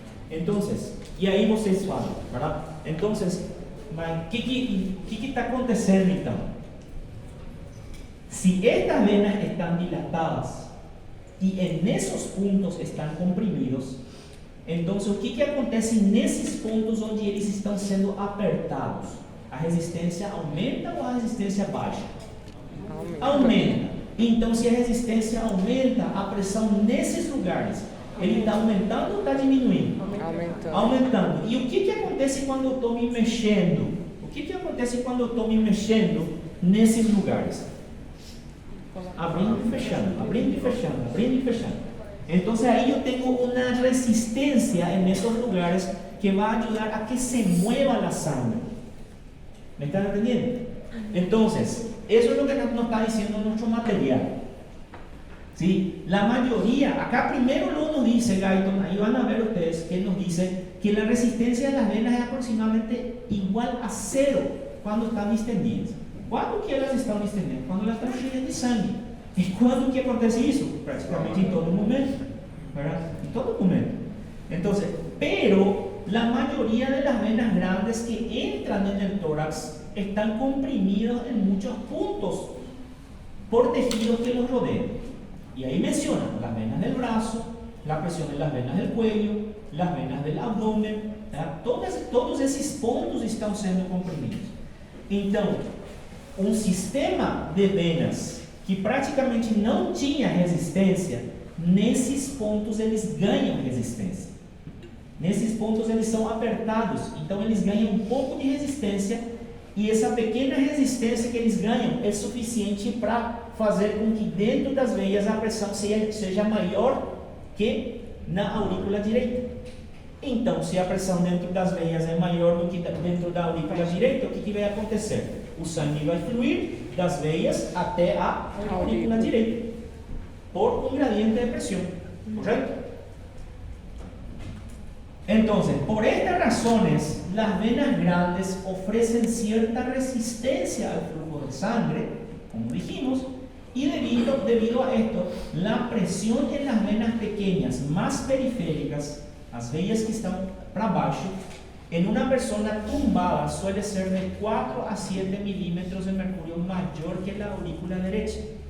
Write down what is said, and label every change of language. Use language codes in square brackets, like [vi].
[es] Entonces, y [pt] aí vocês falam, [es] ¿verdad? Entonces, ¿qué está [pt] acontecendo então? [es] Si estas venas están dilatadas y en esos puntos están comprimidos, entonces ¿qué acontece [pt] nesses pontos onde eles estão sendo apertados? A resistência aumenta ou a resistência baixa? Aumenta. Então, se a resistência aumenta, a pressão nesses lugares, ele está aumentando ou está diminuindo? Aumentando. E o que acontece quando eu estou me mexendo? O que acontece quando eu estou me mexendo nesses lugares? Abrindo e fechando, abrindo e fechando, abrindo e fechando. Então, aí eu tenho uma resistência nesses lugares que vai ajudar a [es] que se mueva a sangre. ¿Me están entendiendo? Entonces, eso es lo que nos está diciendo nuestro material. ¿Sí? La mayoría, acá primero luego nos dice Guyton, ahí van a ver ustedes que nos dice que la resistencia de las venas es aproximadamente igual a 0 cuando están distendidas. ¿Cuándo que elas están distendidas? Cuando elas están [pt] cheias de sangue. [es] ¿Y cuándo que acontece eso? Prácticamente en todo momento, ¿verdad? En todo momento. Entonces, pero la mayoría de las venas grandes que entran en el tórax están comprimidos en muchos puntos por tejidos que los rodean. Y ahí mencionan las venas del brazo, la presión en las venas del cuello, las venas del abdomen, todos esos pontos están siendo comprimidos. [pt] Então, um sistema de venas que praticamente não tinha resistência, nesses pontos eles ganham resistência. Nesses pontos eles são apertados, então eles ganham um pouco de resistência, e essa pequena resistência que eles ganham é suficiente para fazer com que dentro das veias a pressão seja maior que na aurícula direita. Então, se a pressão dentro das veias é maior do que dentro da aurícula direita, o que vai acontecer? O sangue vai fluir das veias até a aurícula direita, por um gradiente de pressão, correto? [es] Entonces, por estas razones, las venas grandes ofrecen cierta resistencia al flujo de sangre, como dijimos, y debido a esto, la presión en las venas pequeñas, más periféricas, las venas que están para abajo, en una persona tumbada suele ser de 4 a 7 milímetros de mercurio mayor que la aurícula derecha.